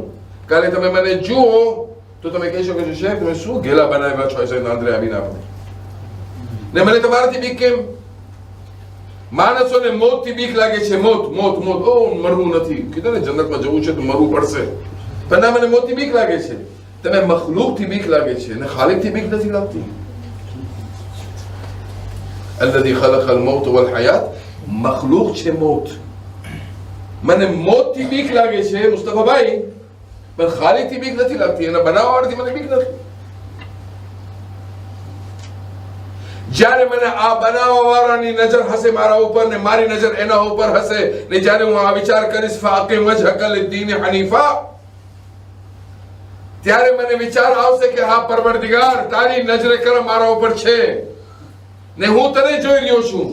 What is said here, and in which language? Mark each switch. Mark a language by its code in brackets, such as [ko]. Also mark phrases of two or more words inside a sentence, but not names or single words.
[gu] કાલે તમે મને જુઓ તો તમે કહી શકો છો શેખ તમે શું ઘેલા બનાવ્યા છો એસે નાંદરે આવીને આપણે, ને મને તમારાથી બીક કેમ? માણસોને મોતથી બીક લાગે છે. મોત મોત મોત, ઓ મરવું નથી, કીધું ને જન્નતમાં જવું છે તો મરવું પડશે, પણ ના મને મોતથી બીક લાગે છે. તમે મખલૂકથી બીક લાગે છે અને ખાલિકથી બીક નથી લાગતી. [ar] الذي خلق الموت والحياة, [gu] મખલૂક છે મોત. મને મોતથી બીક લાગે છે મુસ્તફાભાઈ, પણ ખાલિકથી બીક નથી લાગતી, એના બનાવવાથી મને બીક નથી. જ્યારે મને આ બનાવવા વાળાની નજર હશે મારા ઉપર ને મારી નજર એના ઉપર હશે, ને જ્યારે હું આ વિચાર કરીશ [ar] فأقم وجهك للدين حنيفا, [gu] ત્યારે મને વિચાર આવશે કે હા પરવરદિગાર તારી નજરે કરમ મારા ઉપર છે ને હું તને જોઈ રહ્યો છું.